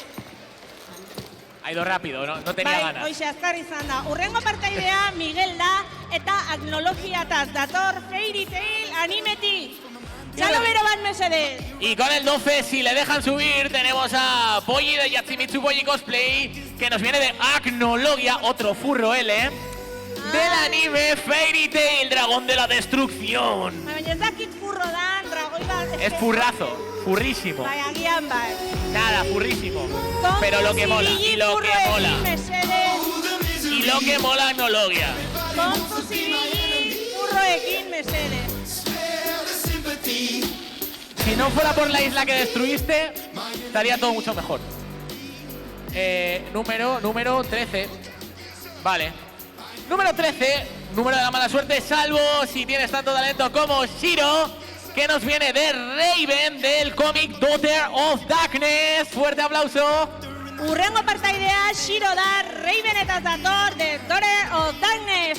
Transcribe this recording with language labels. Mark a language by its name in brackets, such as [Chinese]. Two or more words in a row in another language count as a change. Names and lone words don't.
[Spanish] Ha ido rápido, no tenía ganas. [Basque] Hoxe, azkar izan da. Urrengo partaidea Miguel da eta agnologiataz dator Fairy Tail animetik. Txalo bero bat mesedez. [Spanish] Y con el 12, si le dejan subir, tenemos a Polly de Yatsimitsu Polly Cosplay, que nos viene de Agnologia, otro furro L, del anime Fairy Tail, Dragón de la Destrucción. [Basque] Baina ez dakit furro dan, dragoi bat. [Spanish] Es furrazo, furrísimo. [Basque] Bai, agian bai. [Spanish] Nada, furrísimo. Pero lo que mola, y lo que mola. Y lo que mola Agnologia. [Basque] Kontu zibili furroekin mesedez. [Spanish] Si no fuera por la isla que destruiste, estaría todo mucho mejor. Número 13. Vale. Número 13, número de la mala suerte, salvo si tienes tanto talento como Shiro, que nos viene de Raven del cómic Daughter of Darkness. Fuerte aplauso. [Basque] Urrengo partaidea Shiro da Raven eta dator de Daughter of Darkness.